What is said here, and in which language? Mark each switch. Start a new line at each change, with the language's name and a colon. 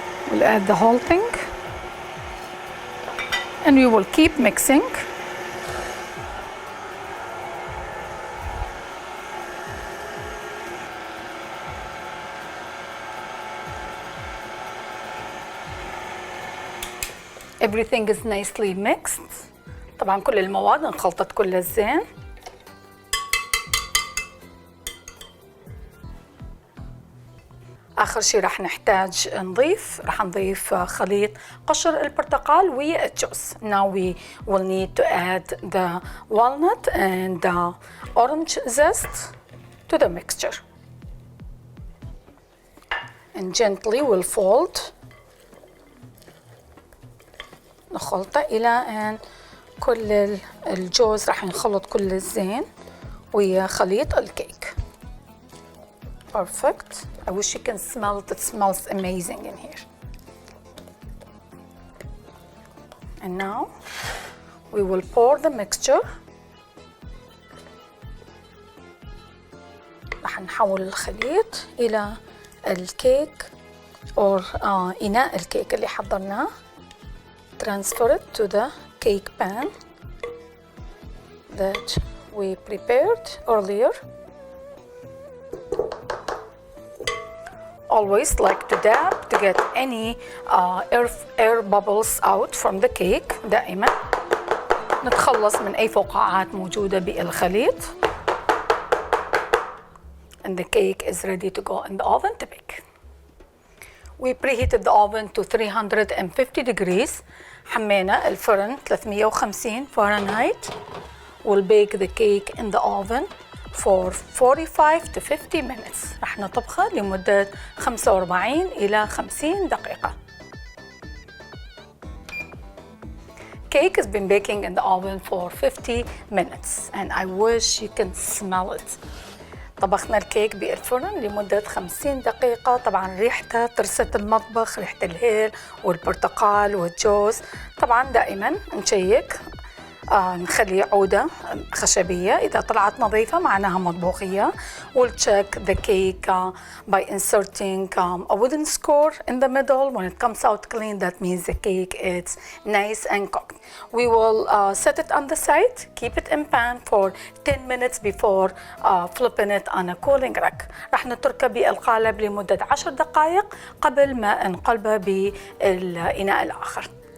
English: We'll add the whole thing and we will keep mixing. Everything is nicely mixed.
Arabic: طبعا كل المواد انخلطت كل الزين. آخر شيء رح نحتاج رح نضيف خليط قشر البرتقال والجوز.
English: Now we will need to add the walnut and the orange zest to the mixture. And gently we'll fold.
Arabic: نخلطه إلى أن كل الجوز رح نخلط كل الزين ويا خليط الكيك.
English: Perfect. I wish you can smell it. It smells amazing in here. And now we will pour the mixture.
Arabic: رح نحول الخليط إلى الكيك أو إناء الكيك اللي حضرناه.
English: Transfer it to the cake pan that we prepared earlier. Always like to dab to get any air bubbles out from the cake.
Arabic: دائما نتخلص من أي فقاعات موجودة بالخليط.
English: And the cake is ready to go in the oven to bake. We preheated the oven to 350 degrees.
Arabic: حمينا الفرن 350 فahrenheit.
English: We'll bake the cake in the oven for 45 to 50 minutes.
Arabic: رح نطبخه لمدة 45 إلى 50 دقيقة.
English: Cake has been baking in the oven for 50 minutes and I wish you can smell it.
Arabic: طبخنا الكيك بالفرن لمدة 50 دقيقة. طبعا ريحتها ترست المطبخ، ريحة الهيل والبرتقال والجوز. طبعا دائما نشيك نخلي عودة خشبية، إذا طلعت نظيفة معناها مطبوخية.
English: We'll check the cake by inserting a wooden score in the middle. When it comes out clean, that means the cake is nice and cooked. We will set it on the side, keep it in pan for 10 minutes before flipping it on a cooling rack.
Arabic: رح نتركه بالقالب لمدة 10 دقائق قبل ما نقلبه بالإناء الآخر.